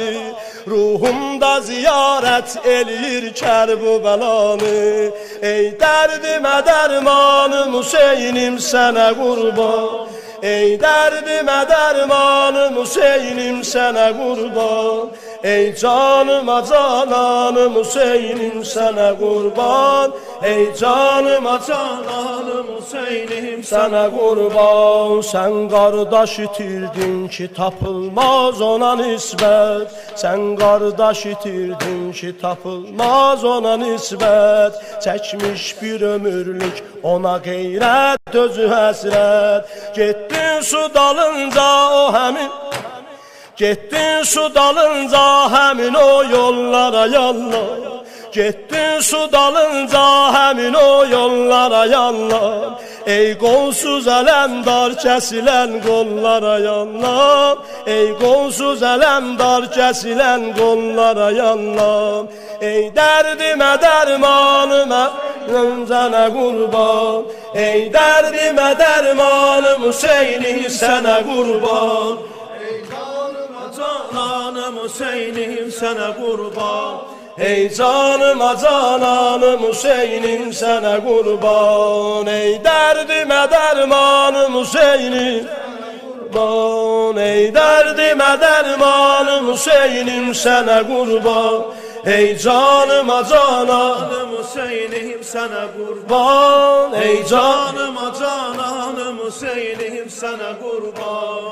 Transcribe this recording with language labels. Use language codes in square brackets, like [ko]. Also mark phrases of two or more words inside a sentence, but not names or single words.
[az] Ruhumda ziyarət eləyir kərb-ü bəlanı. Ey dərdimə dərmanım Hüseyin'im sənə qurban. Ey dərdimə dərmanım Hüseyin'im sənə qurban. Ey canıma cananım Hüseyin'im [tr] sana kurban. [az] Ey canıma cananım Hüseyin'im [tr] sana kurban. Sen kardeş [az] itirdin ki tapılmaz ona nisbet. [tr] Sen kardeş [az] itirdin ki tapılmaz ona nisbet. [tr] Çekmiş bir ömürlük ona gayret [az] özü həsrət. Getdin su dalınca o həmin. Getdin su dalınca həmin o yollara yallah. Getdin su dalınca həmin o yollara yallah. Ey qolsuz ələmdar kəsilən qollara yallah. Ey qolsuz ələmdar kəsilən qollara yallah. Ey dərdimə dərmanımə sənə qurban. Ey dərdimə dərmanım Hüseyin'im sənə qurban. Cananım Hüseyin'im [tr] sana kurban. [az] Ey canıma cananım Hüseyin'im [tr] sana kurban. [az] Ey derdime dermanım Hüseyin'im qurban. Ey dərdimə dərmanım Hüseynim sənə qurban. Ey canıma cananım Hüseynim sənə qurban. Ey canıma cananım Hüseynim sənə qurban.